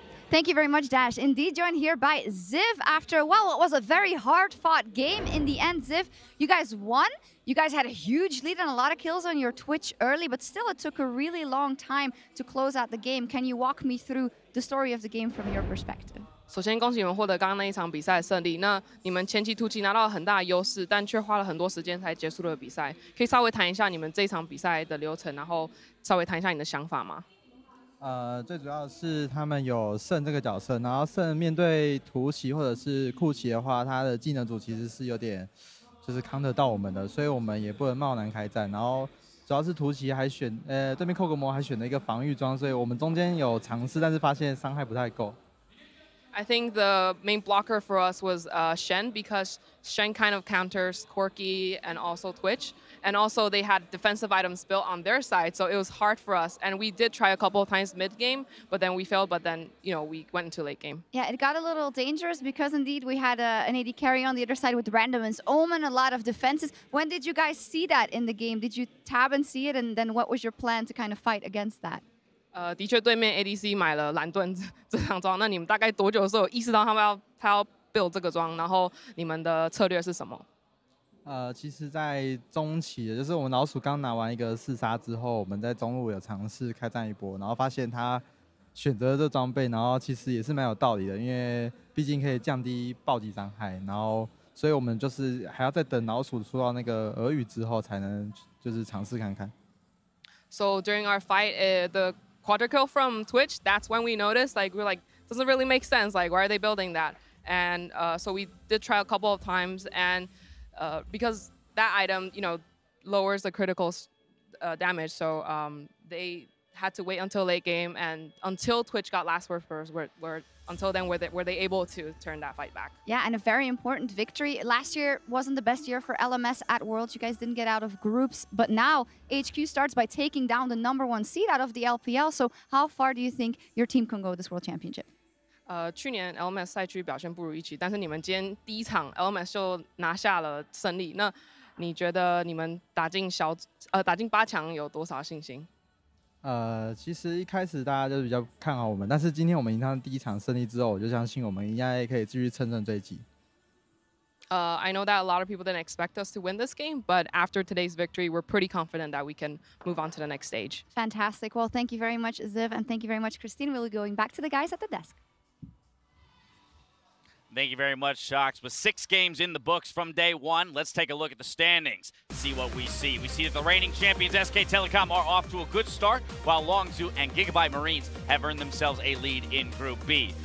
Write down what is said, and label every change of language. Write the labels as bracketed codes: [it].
[en] Thank you very much, Dash. Indeed, joined here by Ziv after, well, it was a very hard-fought game. In the end, Ziv, you guys won. You guys had a huge lead and a lot of kills on your Twitch early, but still it took a really long time to close out the game. Can you walk me through the story of the game from your perspective? [zh] 首先，恭喜你们获得刚刚那一场比赛的胜利。那你们前期突击拿到了很大的优势，但却花了很多时间才结束了比赛。可以稍微谈一下你们这一场比赛的流程，然后稍微谈一下你的想法吗？最主要是他们有圣这个角色，然后圣面对突袭或者是库奇的话，他的技能组其实是有点就是扛得到我们的，所以我们也不能贸然开战。然后主要是突袭还选对面Kog'Maw还选了一个防御装，所以我们中间有尝试，但是发现伤害不太够。 [en] I think the main blocker for us was Shen, because Shen kind of counters Corki and also Twitch. And also they had defensive items built on their side, so it was hard for us. And we did try a couple of times mid-game, but then we failed, but then, you know, we went into late game. Yeah, it got a little dangerous because indeed we had an AD carry on the other side with Random's Omen, a lot of defenses. When did you guys see that in the game? Did you tab and see it, and then what was your plan to kind of fight against that? [zh] 的确，对面 ADC 买了蓝盾这张装，那你们大概多久的时候有意识到他要 build 这个装，然后你们的策略是什么？其实，在中期，就是我们老鼠刚拿完一个4杀之后，我们在中路有尝试开战一波，然后发现他选择这装备，然后其实也是蛮有道理的，因为毕竟可以降低暴击伤害，然后所以我们就是还要再等老鼠出到那个俄语之后，才能就是尝试看看。 [en] So during our fight, the quadra kill from Twitch, that's when we noticed, like, we're like, doesn't really make sense. Like, why are they building that? And so we did try a couple of times, and because that item, you know, lowers the critical damage, so they had to wait until late game, and until Twitch got last word first, until then were they able to turn that fight back. Yeah, and a very important victory. Last year wasn't the best year for LMS at Worlds. You guys didn't get out of groups, but now AHQ starts by taking down the #1 seed out of the LPL. So how far do you think your team can go this World Championship? [zh] 去年 LMS 赛区表现不如预期，但是你们今天第一场 LMS 就拿下了胜利。那你觉得你们打进8强有多少信心？其实一开始大家就比较看好我们，但是今天我们赢上第一场胜利之后，我就相信我们应该可以继续乘胜追击。 [en] I know that a lot of people didn't expect us to win this game, but after today's victory, we're pretty confident that we can move on to the next stage. Fantastic. Well, thank you very much, Ziv, and thank you very much, Christine. We'll be going back to the guys at the desk. Thank you very much, Shocks. With 6 games in the books from day one, let's take a look at the standings, see what we see. We see that the reigning champions SK Telecom are off to a good start, while Longzhu and Gigabyte Marines have earned themselves a lead in Group B.